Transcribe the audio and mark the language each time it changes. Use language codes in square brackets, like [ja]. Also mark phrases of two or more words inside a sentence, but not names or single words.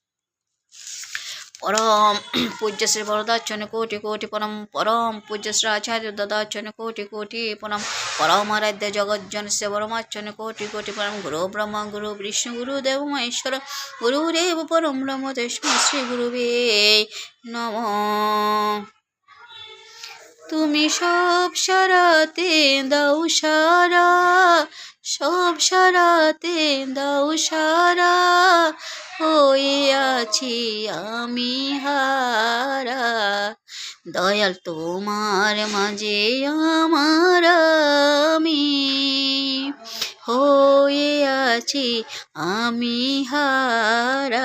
[sa] परम पूज्य श्री वरदाचरण कोटि कोटि प्रणाम परम पूज्य श्री आचार्य ददाचरण कोटि कोटि प्रणाम परम आराध्य जगज्जन श्री परमार्चन कोटि कोटि प्रणाम गुरु ब्रह्मा गुरु विष्णु गुरुदेव महेश्वर गुरुदेव परम ब्रह्म तस्मै श्री गुरुवे नमः। [bn] তুমি সব সারাতে দাও সারা, সব সারাতে দাও সারা, হয়ে আছি আমি হারা, দয়াল তোমার মাঝে আমার আমি হয়ে আছি আমি হারা।